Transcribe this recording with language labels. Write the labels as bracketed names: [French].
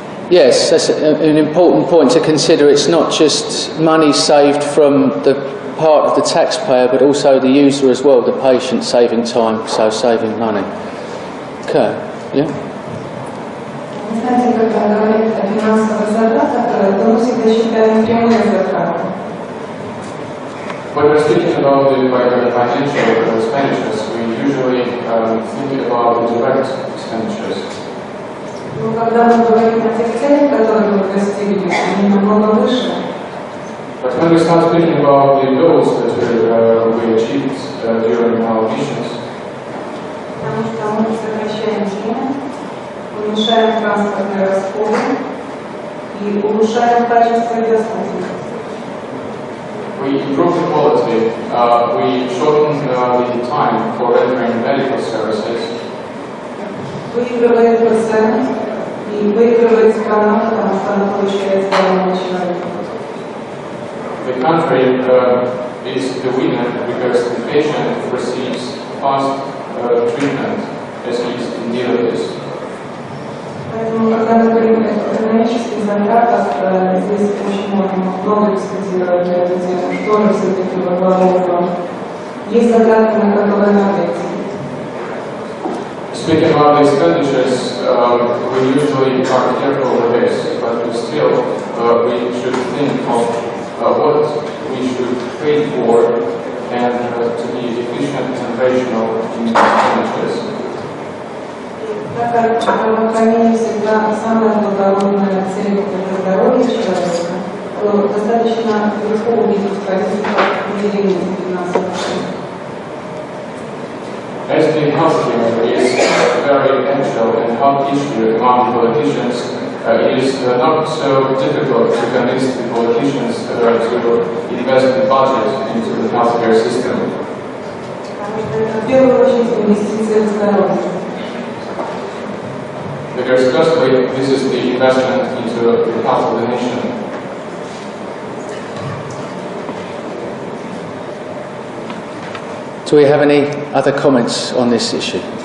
[English] Yes, that's an important point to consider. It's not just money saved from the part of the taxpayer, but also the user as well, the patient saving time, so saving money. Okay, yeah? [Russian] Знаете, когда говорит о финансовых затратах, то мы всегда считаем прямые затраты. [English] When we're speaking about the financial expenditures, we usually think about the direct expenditures. [Russian] Но когда мы говорим о тех целях, которые мы достигли, они намного выше. [English] But when we start speaking about the goals that we achieved during our missions, [Russian] потому что мы сокращаем время, уменьшаем транспортные расходы и улучшаем качество и доступность. [English] We improve the quality, we shorten the time for rendering medical services. [Russian] Выигрывает пациент и выигрывает страна, потому что она получает здорового человека. [English] The country is the winner because the patient receives fast treatment as he is in need of this. [Russian] Поэтому, когда мы говорим о экономических затратах, здесь очень много дискутировать на эту тему, что же все-таки во главу угла. Есть затраты, на которые надо идти. [English] Speaking about the expenditures, we usually are careful with this, but still we should think of what we should pay for and to be efficient and rational in expenditures. [Russian] Так как здравоохранение всегда самая благородная цель для здоровья человека, то достаточно легко увидеть позицию выделения финансовых средств. [English] As the healthcare is a very actual and hot issue among politicians, it is not so difficult to convince the politicians to invest the budget into the healthcare system. [Russian] Потому что это в первую очередь инвестиция в здоровье. [English] Because firstly, this is the investment into the health of the nation. Do we have any other comments on this issue?